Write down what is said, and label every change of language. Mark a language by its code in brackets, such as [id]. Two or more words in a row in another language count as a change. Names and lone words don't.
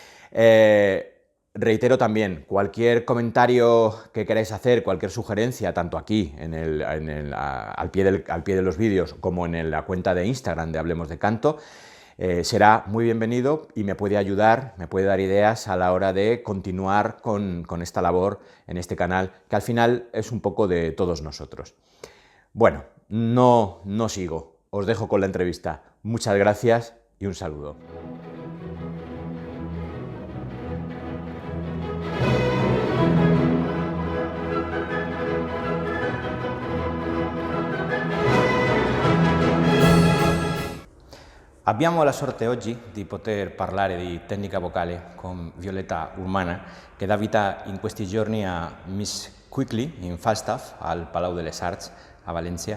[es] Reitero también, cualquier comentario que queráis hacer, cualquier sugerencia, tanto aquí al pie de los vídeos como en la cuenta de Instagram de Hablemos de Canto, será muy bienvenido y me puede ayudar, me puede dar ideas a la hora de continuar con esta labor en este canal, que al final es un poco de todos nosotros. Bueno, no sigo, os dejo con la entrevista. Muchas gracias y un saludo. [it] Abbiamo la sorte oggi di poter parlare di tecnica vocale con Violeta Urmana, che dà vita in questi giorni a Miss Quickly in Falstaff al Palau de les Arts a Valencia.